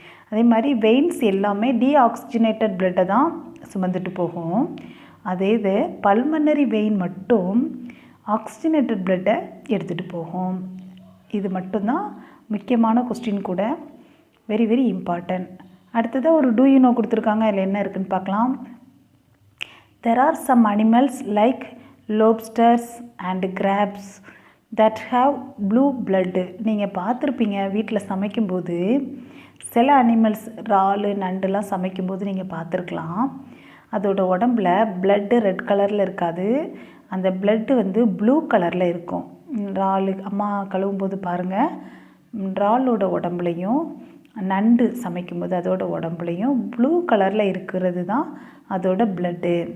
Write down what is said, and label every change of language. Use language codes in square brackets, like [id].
[ta] அதே மாதிரி வெயின்ஸ் எல்லாமே டீஆக்சிஜனேட்டட் பிளட்டை தான் சுமந்துட்டு போகும். அதே இது பல்மனரி வெயின் மட்டும் ஆக்சிஜனேட்டட் பிளட்டை எடுத்துகிட்டு போகும். இது மட்டும்தான் முக்கியமான கொஸ்டின் கூட, [en] Very very important. [ta] அடுத்ததாக ஒரு [en] do you know [ta] கொடுத்துருக்காங்க, அதில் என்ன இருக்குதுன்னு பார்க்கலாம். [en] There are some animals like lobsters and crabs that have blue blood. [ta] நீங்கள் பார்த்துருப்பீங்க வீட்டில் சமைக்கும்போது சில அனிமல்ஸ் இறால் நண்டுலாம் சமைக்கும்போது நீங்கள் பார்த்துருக்கலாம், அதோட உடம்புல பிளட்டு ரெட் கலரில் இருக்காது, அந்த பிளட்டு வந்து ப்ளூ கலரில் இருக்கும். இறால் அம்மா கழுவும்போது பாருங்கள், இறாலோட உடம்புலையும் நண்டு சமைக்கும்போது அதோட உடம்புலையும் ப்ளூ கலரில் இருக்கிறது தான் அதோட பிளட்டு.